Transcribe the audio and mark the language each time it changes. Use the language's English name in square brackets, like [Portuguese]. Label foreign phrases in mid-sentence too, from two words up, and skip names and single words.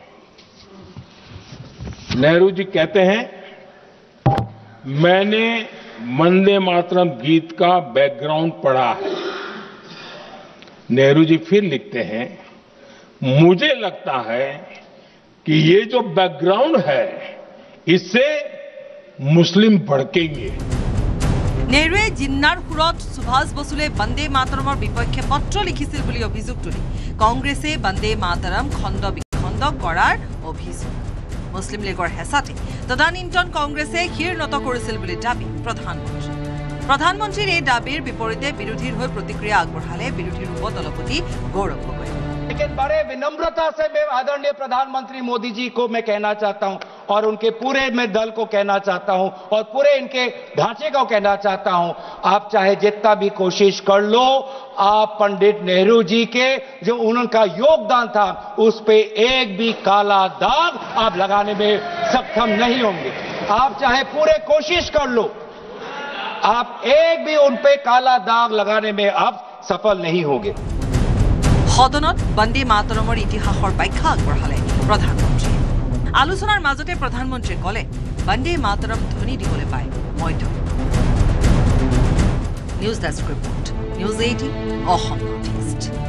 [Hindi] नेहरू जी कहते हैं, मैंने वंदे मातरम गीत का बैकग्राउंड पढ़ा है। नेहरू जी फिर लिखते हैं, मुझे लगता है कि ये जो बैकग्राउंड है इससे मुस्लिम भड़केंगे। [Assamese] নেহৰুৱে জিন্নাৰ সুৰত সুভাষ বসুলে বন্দে মাতৰমৰ বিপক্ষে পত্ৰ লিখিছিল বুলি অভিযোগ তুলি কংগ্ৰেছে বন্দে মাতৰম খণ্ড বিখণ্ড কৰাৰ অভিযোগ। মুছলিম লীগৰ হেঁচাতে তদানীন্তন কংগ্ৰেছে শিৰ নত কৰিছিল বুলি দাবী প্ৰধানমন্ত্ৰী। প্ৰধানমন্ত্ৰীৰ এই দাবীৰ বিপৰীতে বিৰোধীৰ হৈ প্ৰতিক্ৰিয়া আগবঢ়ালে বিৰোধীৰ উপদলপতি গৌৰৱ গগৈ। [Hindi] लेकिन बड़े विनम्रता से मैं आदरणीय प्रधानमंत्री मोदी जी को मैं कहना चाहता हूं और उनके पूरे मैं दल को कहना चाहता हूं और पूरे इनके ढांचे को कहना चाहता हूं, आप चाहे जितना भी कोशिश कर लो, आप पंडित नेहरू जी के जो उनका योगदान था उस पे एक भी काला दाग आप लगाने में सक्षम नहीं होंगे। आप चाहे पूरे कोशिश कर लो, आप एक भी उन पे काला दाग लगाने में आप सफल नहीं होंगे। [Assamese] সদনত বন্দে মাতৰমৰ ইতিহাসৰ ব্যাখ্যা আগবঢ়ালে প্ৰধানমন্ত্ৰীয়ে। আলোচনাৰ মাজতে প্ৰধানমন্ত্ৰীয়ে ক'লে, বন্দে মাতৰম ধ্বনি দিবলৈ পায় মই ধন্য। [English] news desk report, নিউজ 18 অসম নৰ্থ ইষ্ট।